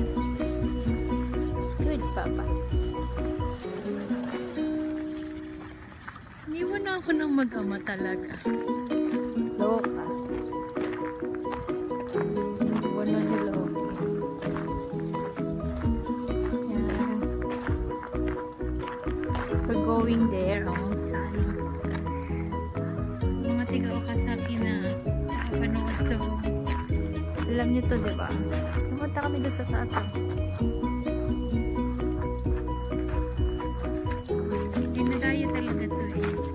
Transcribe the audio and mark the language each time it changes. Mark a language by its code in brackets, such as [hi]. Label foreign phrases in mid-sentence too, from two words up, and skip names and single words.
[en] Good, Papa. [tl] Iniwan na ako ng mag-ama talaga. Loka. Wala nila. Ayan. [en] We're going there. [tl] Oh, saan? Mga tiga-Okasaki na nakapanood to. Alam niyo to, diba? Pumunta kami doon sa taas. Dinadayo talaga to eh.